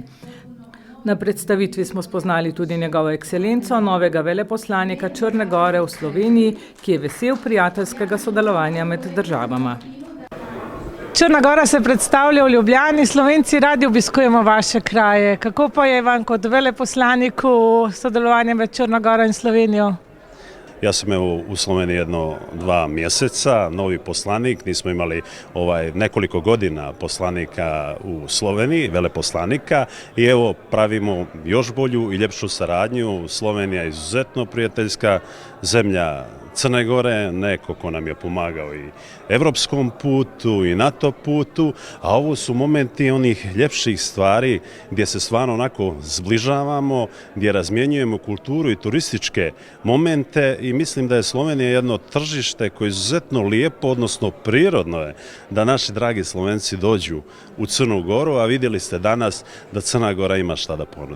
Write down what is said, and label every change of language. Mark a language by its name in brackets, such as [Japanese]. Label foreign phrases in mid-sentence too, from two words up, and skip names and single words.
[Slovenian] Na predstavitvi smo spoznali tudi njegovo ekscelenco, novega veleposlanika Črne gore v Sloveniji, ki je vesel prijateljskega sodelovanja med državama. Črna gora se predstavlja v Ljubljani, Slovenci radi obiskujemo vaše kraje. Kako pa je vam kot veleposlaniku sodelovanje med Črno goro in Slovenijo? [Serbian] Ja sam evo u Sloveniji 1-2 mjeseca, novi poslanik, nismo imali nekoliko godina poslanika u Sloveniji, veleposlanika i evo pravimo još bolju i ljepšu saradnju. Slovenija je izuzetno prijateljska zemlja Crne Gore, neko ko nam je pomagao i evropskom putu i NATO putu, a ovo su momenti onih ljepših stvari gdje se stvarno onako zbližavamo, gdje razmjenjujemo kulturu i turističke momente i mislim da je Slovenija jedno tržište koje je izuzetno lijepo, odnosno prirodno je da naši dragi Slovenci dođu u Crnu Goru, a vidjeli ste danas da Crna Gora ima šta da ponudi.